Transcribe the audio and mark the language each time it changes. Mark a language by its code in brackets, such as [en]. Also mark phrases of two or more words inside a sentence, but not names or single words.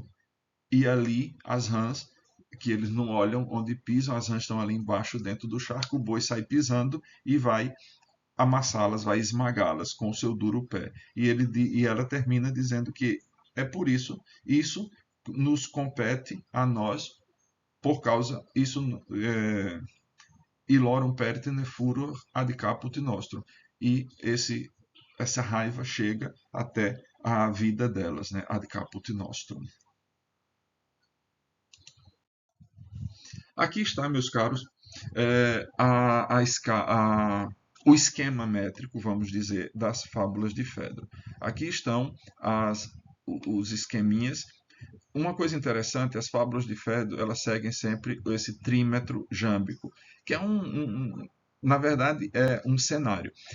[pt] E ali as rãs, que eles não olham onde pisam, as rãs estão ali embaixo dentro do charco, o boi sai pisando e vai amassá-las, vai esmagá-las com o seu duro pé. E ela termina dizendo que é por isso nos compete a nós, por causa isso [la] ilorum pertine furor ad caput nostrum. [pt] E essa raiva chega até a vida delas, né? [la] Ad caput nostrum. [pt] Aqui está, meus caros, o esquema métrico, vamos dizer, das fábulas de Fedro. Aqui estão os esqueminhas. uma coisa interessante, as fábulas de Fedro, elas seguem sempre esse trímetro jâmbico, que é na verdade, é um cenário.